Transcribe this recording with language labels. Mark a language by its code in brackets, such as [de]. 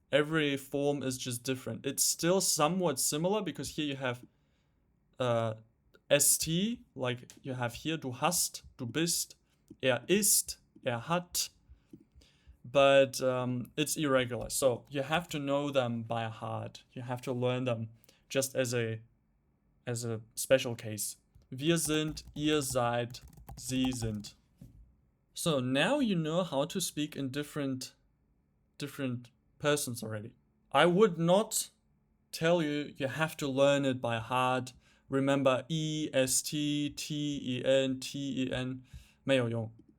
[en] Every form is just different. It's still somewhat similar because here you have st, like you have here, [de] du hast, du bist, er ist, er hat, [en] but it's irregular. So you have to know them by heart. You have to learn them just as a special case. [de] Wir sind, ihr seid, sie sind. [en] So now you know how to speak in different persons already. I would not tell you have to learn it by heart. Remember E, S, T, T, E, N, T, E, N. [zh] 没有用.